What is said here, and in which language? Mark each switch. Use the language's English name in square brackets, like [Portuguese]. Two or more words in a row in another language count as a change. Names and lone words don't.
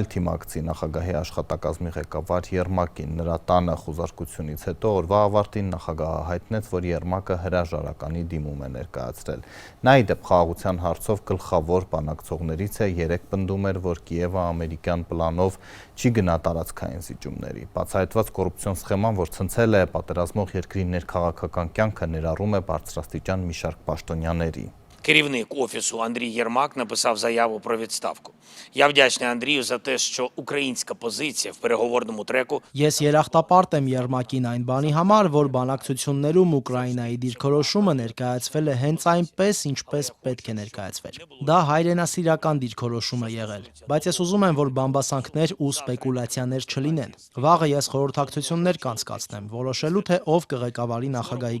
[Armenian] թիմակցի նախագահի աշխատակազմի ղեկավար Եռմակին։ Նրա տանը խուզարկությունից հետո օրվա ավարտին նախագահը հայտնեց, որ Եռմակը հրաժարականի դիմում է ներկայացրել։ Նա ի դեպ խաղաղության հարցով գլխավոր բանակցողներից է, 3 պնդում էր, որ Կիևը ամերիկյան պլանով չի գնա տարածքային զիջումների։ Բացահայտված կոռուպցիոն սխեման, որ ցնցել է պատերազմող երկրի ներքաղաքական կյանքը, ներառում է բարձրաստիճան մի շարք պաշտոնյաների։ [Ukrainian] керівник Офісу Андрій Єрмак написав заяву про відставку. Я вдячний Андрію за те, що українська позиція в переговорному треку [Armenian] Ես երախտապարտ եմ Երմակին այն բանի համար, որ բանակցություններում Ուկրաինայի դիրքորոշումը ներկայացվել է հենց այնպես, ինչպես պետք է ներկայացվեր։ Դա հայրենասիրական դիրքորոշում է եղել, բայց ես ուզում եմ, որ բամբասանքներ ու սպեկուլյացիաներ չլինեն։ Վաղը ես խորհրդակցություններ կանցկացնեմ, որոշելու թե ով կղեկավարի նախագահի